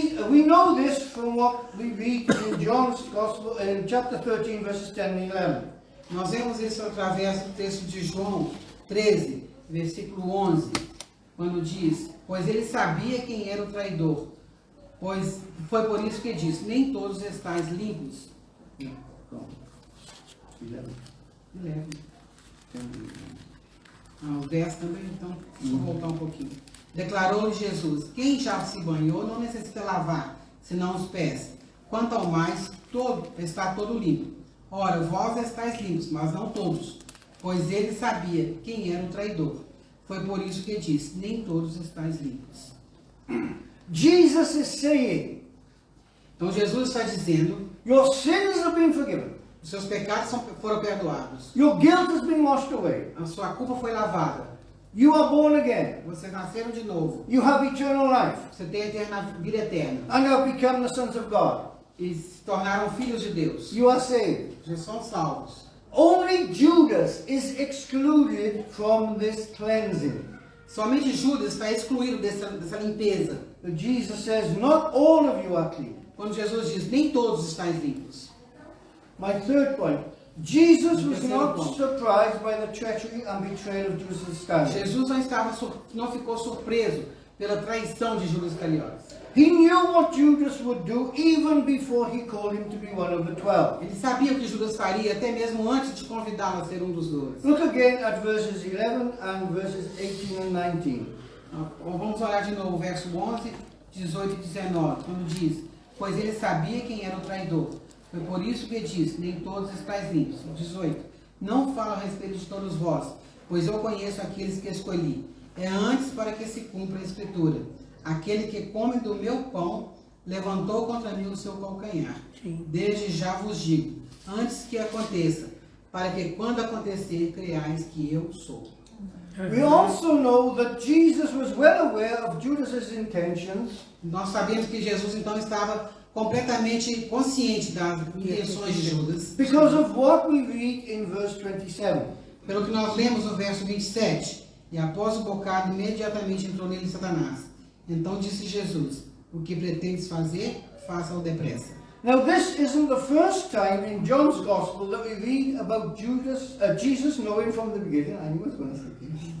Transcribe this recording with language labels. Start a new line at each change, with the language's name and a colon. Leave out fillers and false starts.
English: We know this from what we read in John's Gospel in chapter 13, verses 10 and 11.
Portuguese: Nós vemos isso através do texto de João 13, versículo 11, quando diz: pois ele sabia quem era o traidor, pois foi por isso que diz: nem todos estáis limpos. Pronto. 11. Os 10 também, então, deixa eu voltar um pouquinho. Declarou-lhe Jesus: quem já se banhou não necessita lavar, senão os pés. Quanto ao mais, está todo limpo. Ora, vós estáis limpos, mas não todos. Pois ele sabia quem era o traidor. Foi por isso que disse: nem todos estáis limpos.
English: Jesus is saying,
Portuguese: Então Jesus está dizendo:
English: your sins have been forgiven.
Portuguese: os seus pecados foram perdoados.
English: Your guilt has been washed away.
Portuguese: A sua culpa foi lavada.
English: You are born again.
Portuguese: Vocês nasceram de novo.
English: You have eternal life.
Portuguese: Você tem a vida eterna.
English: And have become the sons of God.
Portuguese: E se tornaram filhos de Deus.
English: You are saved.
Portuguese: Já são salvos.
English: Only Judas is excluded from this cleansing.
Portuguese: Somente Judas está excluído dessa limpeza.
English: But Jesus says, not all of you are clean.
Portuguese: Quando Jesus diz: nem todos estáis limpos.
English: My third point, Jesus was
Portuguese: Terceiro
English: not
Portuguese: ponto.
English: surprised by the treachery and betrayal of Judas Iscariot.
Portuguese: Jesus não ficou surpreso pela traição de Judas Iscariotes.
English: He knew what Judas would do even before he called him to be one of the 12.
Portuguese: Ele sabia o que Judas faria até mesmo antes de convidá-lo a ser um dos 12.
English: Look again at verses 11 and verses 18 and 19.
Portuguese: Vamos olhar de novo o verso 11, 18 e 19, quando diz: pois ele sabia quem era o traidor. Foi por isso que disse: nem todos estáis limpos. 18. Não falo a respeito de todos vós, pois eu conheço aqueles que escolhi. É antes para que se cumpra a escritura: aquele que come do meu pão levantou contra mim o seu calcanhar. Sim. Desde já vos digo, antes que aconteça, para que quando acontecer, creiais que eu sou.
English: We also know that Jesus was well aware of Judas's intentions,
Portuguese: Nós sabemos que Jesus então estava completamente consciente das intenções de Judas,
English: because of what we read in verse 27.
Portuguese: pelo que nós lemos no verso 27. E após o bocado, imediatamente entrou nele Satanás. Então disse Jesus, o que pretendes fazer, faça-o depressa.
English: Now this isn't the first time in John's Gospel that we read about Jesus knowing from the beginning. I knew I was going to say this.